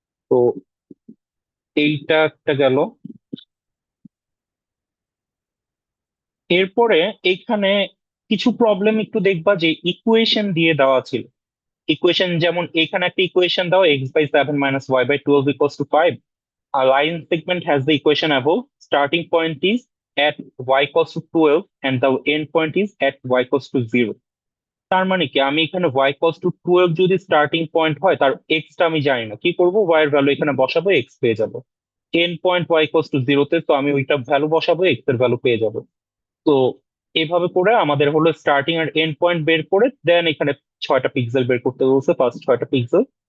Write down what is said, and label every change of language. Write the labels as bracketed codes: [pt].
[bn] তো এইটা একটা গেল। এরপরে এইখানে কিছু প্রবলেম একটু দেখবা যে ইকুয়েশন দিয়ে দেওয়া ছিল। ইকুয়েশন যেমন এখানে একটা ইকুয়েশন দাও, x/7 - y/12 = 5. [en] A line segment has the equation above. Starting point is at y = 12 and the end point is at y = 0. [bn] তার মানে কি আমি এখানে y = 12 যদি স্টার্টিং পয়েন্ট হয়, তার x টা আমি জানি না, কি করব, y এর ভ্যালু এখানে বসাবো, x পেয়ে যাব। এন্ড পয়েন্ট y = 0 তে, তো আমি ওইটা ভ্যালু বসাবো, x এর ভ্যালু পেয়ে যাব। তো এভাবে করে আমাদের হলো স্টার্টিং আর এন্ড পয়েন্ট বের করে দেন এখানে 6টা পিক্সেল বের করতে বলছে, ফার্স্ট 6টা পিক্সেল।